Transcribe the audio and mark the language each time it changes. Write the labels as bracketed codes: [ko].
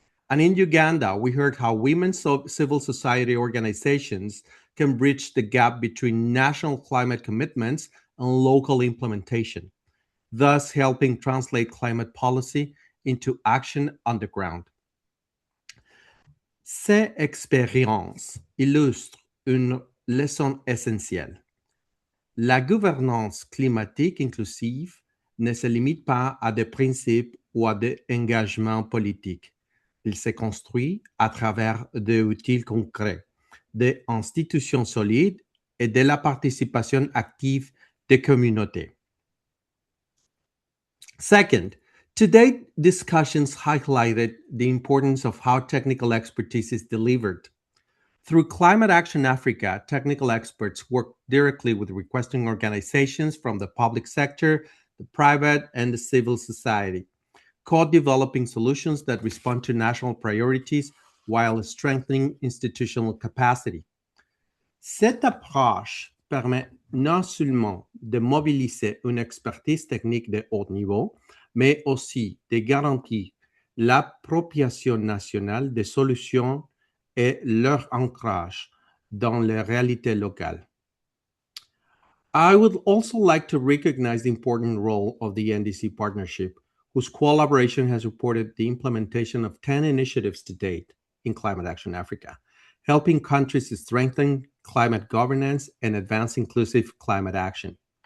[en] And in Uganda, we heard how women's civil society organizations can bridge the gap between national climate commitments and local implementation, thus helping translate climate policy into action on the ground. [fr] Ces expériences illustrent une leçon essentielle. La gouvernance climatique inclusive ne se limite pas à des principes ou à des engagements politiques. Il se construit à travers des outils concrets, des institutions solides et de la participation active des communautés. [en] Second, today's discussions highlighted the importance of how technical expertise is delivered. Through Climate Action Africa, technical experts work directly with requesting organizations from the public sector, the private, and the civil society, co-developing solutions that respond to national priorities while strengthening institutional capacity. [fr] Cette approche permet non seulement de mobiliser une expertise technique de haut niveau, mais aussi de garantir l'appropriation nationale des solutions et leur ancrage dans les réalités locales. [en] I would also like to recognize the important role of the NDC partnership, whose collaboration has reported the implementation of 10 initiatives to date in Climate Action Africa, helping countries to strengthen climate governance and advance inclusive climate action.